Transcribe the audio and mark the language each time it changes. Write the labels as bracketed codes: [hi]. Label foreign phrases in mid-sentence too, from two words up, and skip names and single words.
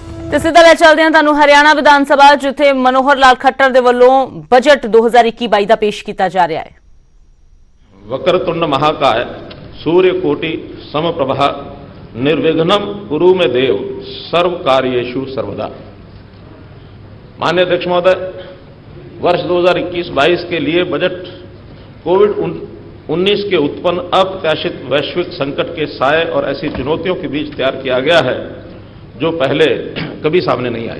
[pa] ਤੇ ਸਿੱਧਾ ਲੈ ਚੱਲਦੇ ਹਾਂ ਤੁਹਾਨੂੰ ਹਰਿਆਣਾ ਵਿਧਾਨ ਸਭਾ ਜਿੱਥੇ ਮਨੋਹਰ ਲਾਲ ਖੱਟਰ ਦੇ ਵੱਲੋਂ ਬਜਟ 2021-22 ਦਾ ਪੇਸ਼ ਕੀਤਾ ਜਾ ਰਿਹਾ ਹੈ। [sa] वक्रतुंड महाकाय सूर्य कोटि समप्रभा निर्विघ्नं कुरु मे देव सर्व कार्येषु सर्वदा। [hi] माननीय अध्यक्ष महोदय, वर्ष 2021-22 के लिए बजट कोविड-19 के उत्पन्न अप्रत्याशित वैश्विक संकट के साये और ऐसी चुनौतियों के बीच तैयार किया गया है जो पहले कभी सामने नहीं आई।